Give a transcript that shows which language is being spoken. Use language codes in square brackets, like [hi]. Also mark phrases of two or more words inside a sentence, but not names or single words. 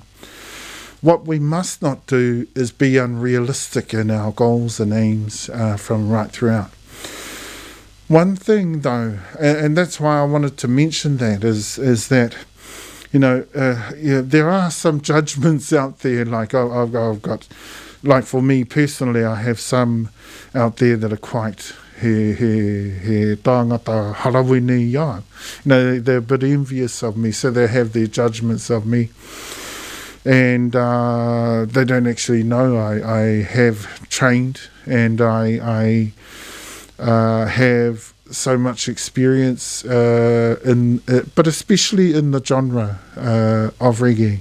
[en] What we must not do is be unrealistic in our goals and aims from right throughout. One thing, though, and that's why I wanted to mention that, is that, you know, there are some judgments out there, like I've got, like for me personally, I have some out there that are quite [mi] he tāngata harawene ia. [en] You know, they're a bit envious of me, so they have their judgments of me. And they don't actually know I have trained, and I have so much experience but especially in the genre of reggae.